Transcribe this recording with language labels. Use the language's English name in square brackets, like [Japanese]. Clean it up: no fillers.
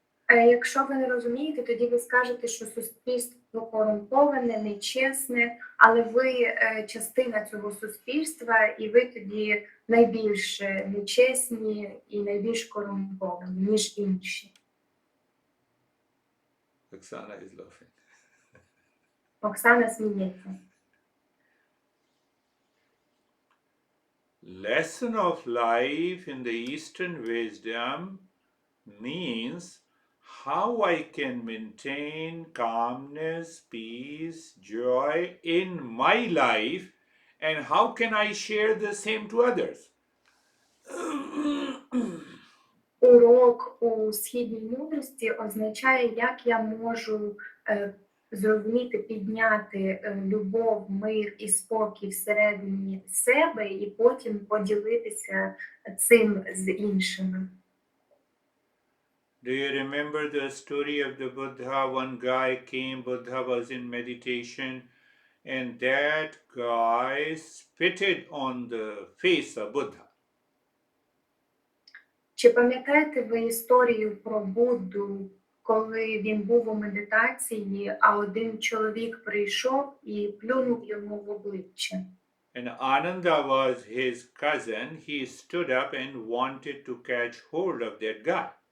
[Ukrainian] Якщо ви не розумієте, тоді ви скажете, що суспільство корумповане, нечесне, але ви частина цього суспільства, і ви тоді найбільш нечесні і найбільш корумповані, ніж інші. [English] Oksana is laughing. [Ukrainian] Оксана сміється. [English] Lesson of life in the Eastern wisdom means how I can maintain calmness, peace, joy in my life, and how can I share the same to others. [Ukrainian] Урок у східній мудрості означає, як я можу зрозуміти, підняти любов, мир і спокій всередині себе і потім поділитися цим з іншими. [English] Do you remember the story of the Buddha? One guy came, Buddha was in meditation, and that guy spitted on the face of Buddha. [Ukrainian] Чи пам'ятаєте ви історію про Будду, коли він був у медитації, а один чоловік прийшов і плюнув йому в обличчя? [English] And Ananda was his cousin. He stood up and wanted to catch hold of that guy.